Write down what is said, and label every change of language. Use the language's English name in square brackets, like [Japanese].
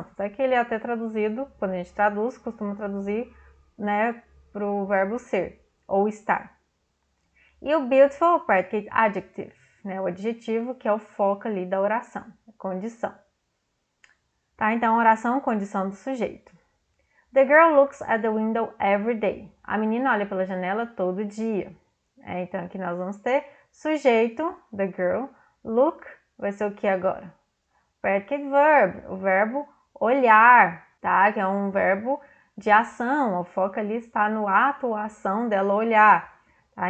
[Portuguese] Até que ele é até traduzido, quando a gente traduz, costuma traduzir, né, para o verbo ser ou estar. E o beautiful, o predicate adjective, né, o adjetivo que é o foco ali da oração, a condição. Tá, então, oração, condição do sujeito. [English] The girl looks at the window every day. [Portuguese] A menina olha pela janela todo dia. Então, aqui nós vamos ter sujeito, the girl, look, vai ser o que agora? Predicate verb, o verbo olhar, tá? Que é um verbo de ação, o foco ali está no ato ou ação dela olhar, tá?